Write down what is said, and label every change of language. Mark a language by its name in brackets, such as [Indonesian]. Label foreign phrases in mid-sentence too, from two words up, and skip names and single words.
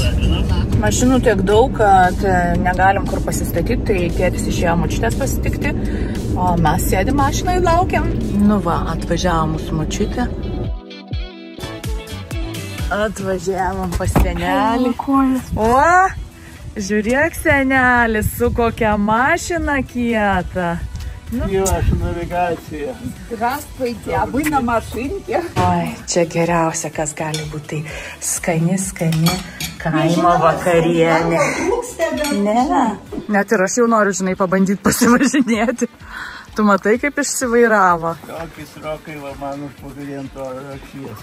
[Lithuanian] Mašinų tiek daug, kad negalim kur pasistatyti, tai tėtis išėjo močiutės pasitikti, o mes sėdim mašinai ir laukiam. Nu va, atvažiavo mūsų močiutė. Atvažiavom pas senelį. O, žiūrėk senelis, su kokia mašina kieta. Aš navigacija. [Russian] Здравствуйте, а вы на машинке? [Lithuanian] Oi, čia geriausia, kas gali būti. Skani kaimo vakarienė. Ne. Net ir aš jau noriu, žinai, pabandyti pasivažinėti. Tu matai, kaip išsivairavo. Tokis rokai va man užpagaliento rašies.